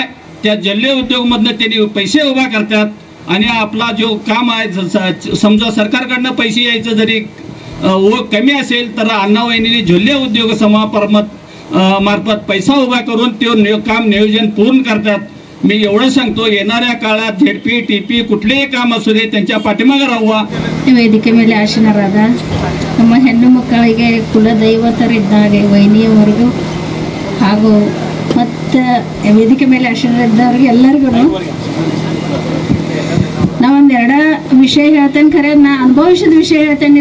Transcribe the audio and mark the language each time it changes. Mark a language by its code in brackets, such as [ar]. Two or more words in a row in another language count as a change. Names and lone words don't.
[mr] त्या जल्ले उद्योगमधनं त्यांनी पैसे उभा करतात आणि आपला जो काम आहे, समजा सरकारकडनं पैसे यायचं जरी कमी असेल तर अण्णा वहिनीने जल्ले उद्योग मार्फत पैसा उभा करून ते काम नियोजन पूर्ण करतात. मी एवढं सांगतो, येणाऱ्या काळात ZP TP कुठलेही काम असू दे त्यांच्या पाठीमागे राहूया. [kn] ವೇದಿಕೆ ಮೇಲೆ ಆಶೀನರಾದ ನಮ್ಮ ಹೆಣ್ಣು ಮಕ್ಕಳಿಗೆ ಕುಲದೈವತರಿದ್ದಾಗೆ ವೈನಿಯವರಿಗೂ ಹಾಗೂ ಮತ್ತು ವೇದಿಕೆ ಮೇಲೆ ಆಶೀನರಾದವ್ರಿಗೆ ಎಲ್ಲರಿಗೂ ನಾವೊಂದೆರಡು ವಿಷಯ ಹೇಳ್ತೇನೆ. ಖರೆ ನಾ ಅನುಭವಿಸಿದ ವಿಷಯ ಹೇಳ್ತೇನೆ.